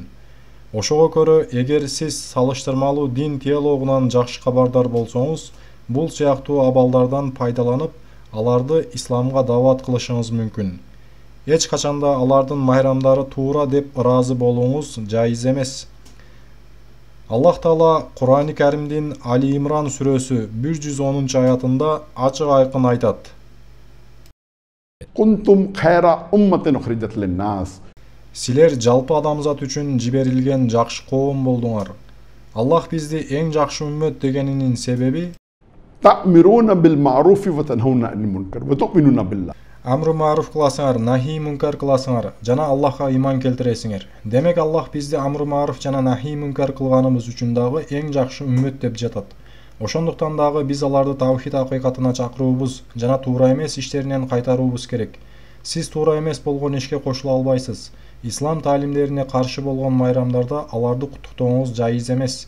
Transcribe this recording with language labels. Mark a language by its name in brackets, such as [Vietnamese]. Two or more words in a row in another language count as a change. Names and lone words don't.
[Kyrgyz] Ошого көрө, эгер сиз салыштырмалуу дин теологунан жакшы кабардар болсоңуз, бул сыяктуу абалдардан пайдаланып, аларды исламга дават кылышыңыз мүмкүн. Эч качанда алардын майрамдары туура деп ыраазы болууңуз жайыз эмес. Аллах таала Кур'ани Каримдин Али Имран сүрөсү 110-аятында ачык айкын айтат. [Arabic] كنتم خير أمة أخرجت للناس. [Kyrgyz] Силер жалпы адамзат үчүн жиберилген жакшы коом болдуңар. Аллах бизди эң жакшы үммөт дегенинин себеби [Arabic] تأمرون بالمعروف وتنهون عن المنكر وتؤمنون بالله. أمر معروف [Kyrgyz] кыласыңар, [Arabic] نهي منكر [Kyrgyz] кыласыңар, жана Аллахка иман келтиресиңер. Демек Аллах бизди [Arabic] أمر معروف [Kyrgyz] жана [Arabic] نهي منكر [Kyrgyz] кылганыбыз үчүн дагы эң жакшы үммөт деп жатат. Ошондуктан дагы биз аларды тавхид акыйкатына чакыруубуз жана туура эмес иштеринен кайтаруубуз керек. Сиз туура эмес болгон ишке кошула албайсыз. Ислам таалимдерине каршы болгон майрамдарда аларды куттуктооңуз жайыз эмес.